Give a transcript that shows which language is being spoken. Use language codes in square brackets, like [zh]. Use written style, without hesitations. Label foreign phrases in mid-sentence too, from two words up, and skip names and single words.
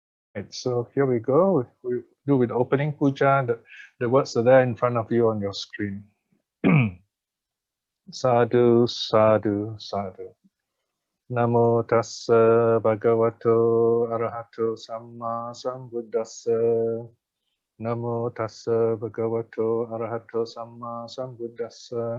[en] Right, so here we go. We do with opening puja. The words are there in front of you on your screen. [pi] Sadhu, sadhu, sadhu. Namo tassa bhagavato arahato samma sambuddhassa. Namo tassa bhagavato arahato samma sambuddhassa.